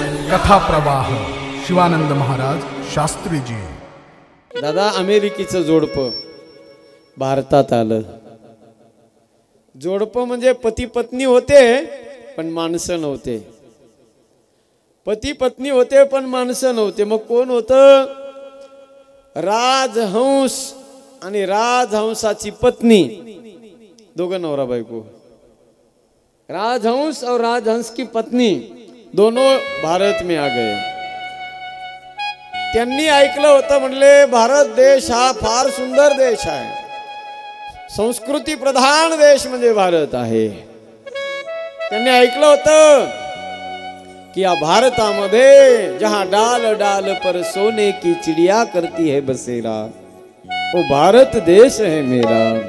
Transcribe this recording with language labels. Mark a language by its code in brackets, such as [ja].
[mr] कथा प्रवाह शिवानंद महाराज शास्त्रीजी। दादा, अमेरिकेचं जोडपं भारतात आलं. जोडपं म्हणजे पती पत्नी होते पण माणसं नव्हते. पती पत्नी होते पण माणसं नव्हते. मग कोण होतं? राजहंस आणि राजहंसाची पत्नी, दोघं नवरा बायको. [hi] राजहंस और राजहंस की पत्नी दोनों भारत में आ गए. [mr] त्यांनी ऐकलं होतं, म्हणले भारत देश हा फार सुंदर देश आहे, संस्कृती प्रधान देश म्हणजे भारत आहे. त्यांनी ऐकलं होतं कि या भारतामध्ये [hi] जहां डाल डाल पर सोने की चिड़िया करती है बसेरा, वो भारत देश है मेरा.